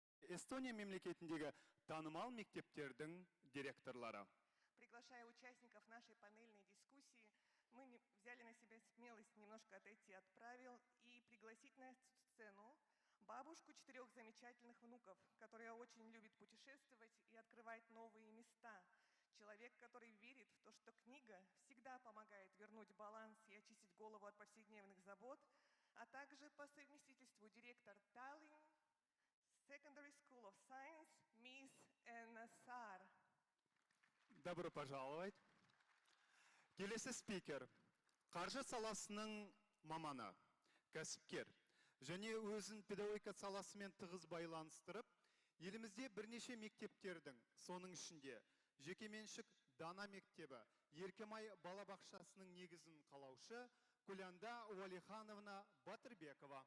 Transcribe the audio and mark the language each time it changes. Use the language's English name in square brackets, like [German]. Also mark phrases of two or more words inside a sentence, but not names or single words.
[Kazakh] Эстония мемлекетіндегі танымал мектептердің директорлары. [Russian] Приглашая участников нашей панельной дискуссии, мы взяли на себя смелость немножко отойти от правил и пригласить на сцену бабушку 4 замечательных внуков, которая очень любит путешествовать и открывать новые места. Человек, который верит в то, что книга всегда помогает вернуть баланс и очистить голову от повседневных забот, а также по совместительству директор Tallinn Secondary School of Science, мисс Энна Саар. Добро пожаловать. [Kazakh] Келесі спикер, қаржы саласының маманы, кәсіпкер, және өзін педагогика саласымен тығыз байланыстырып, елімізде бірнеше мектептердің, соның ішінде жекеменшік Дана мектебі, Еркемай балабақшасының негізін қалаушы Күләнда Уалихановна Батырбекова.